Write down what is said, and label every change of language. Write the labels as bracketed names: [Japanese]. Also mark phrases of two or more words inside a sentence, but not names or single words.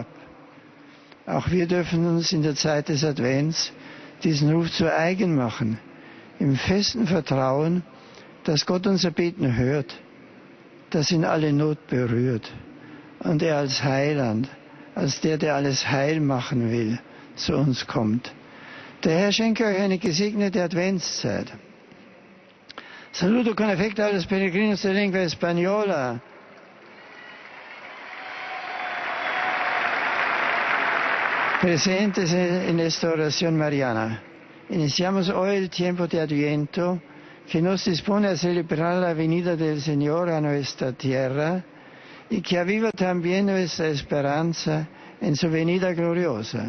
[German] Auch wir dürfen uns in der Zeit des Advents diesen Ruf zu eigen machen, im festen Vertrauen, dass Gott unser Beten hört, dass ihn alle Not berührt und er als Heiland, als der alles heil machen will, zu uns kommt. Der Herr schenke euch eine gesegnete Adventszeit. [Spanish] Saludo con afecto a los peregrinos de lengua española. Presentes en esta oración mariana. Iniciamos hoy el tiempo de Adviento que nos dispone a celebrar la venida del Señor a nuestra tierra y que aviva también nuestra esperanza en su venida gloriosa.